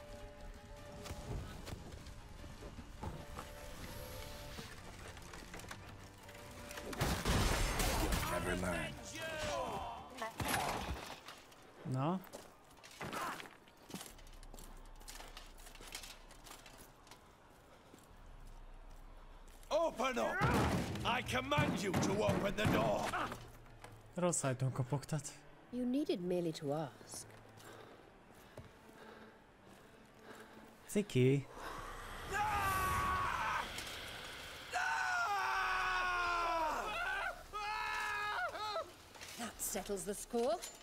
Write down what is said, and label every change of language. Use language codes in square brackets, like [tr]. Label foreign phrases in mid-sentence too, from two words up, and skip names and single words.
[en] Never learn. [hu] Na? [en] Open up! I command you to open the door! [hu] Rossz ajtón kopogtat. [en] You needed merely to ask. [hu] Ciki. [en] That settles the score.